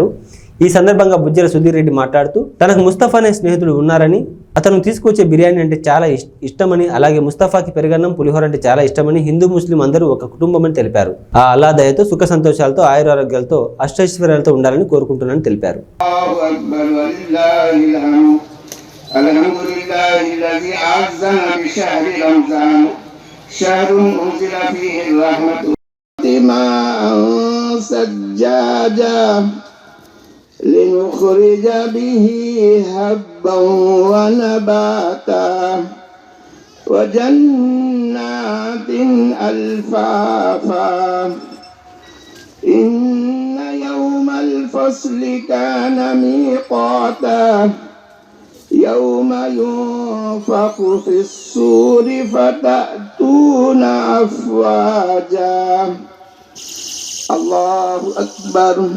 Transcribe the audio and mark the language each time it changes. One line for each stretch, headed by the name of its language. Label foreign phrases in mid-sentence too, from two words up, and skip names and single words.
Telugu: ఈ సందర్భంగా బొజ్జల సుధీర్ రెడ్డి మాట్లాడుతూ తనకు ముస్తఫా అనే స్నేహితుడు ఉన్నారని, అతను తీసుకొచ్చే బిర్యానీ అంటే చాలా ఇష్టమని, అలాగే ముస్తఫాకి పెరుగన్నం పులిహోర అంటే చాలా ఇష్టమని, హిందూ ముస్లిం అందరూ ఒక కుటుంబమని తెలిపారు. ఆ అల్లా దయతో సుఖ సంతోషాలతో ఆయురారోగ్యాలతో అష్టైశ్వర్యాలతో ఉండాలని కోరుకుంటున్నానని తెలిపారు.
Arabic: الحمد لله الذي أعزنا بشهر رمضان شهر أنزل فيه الرحمة ماء سجاجا لنخرج به هبا ونباتا وجنات ألفافا إن يوم الفصل كان ميقاتا يوم ينفخ في الصور فتأتون أفواجا الله أكبر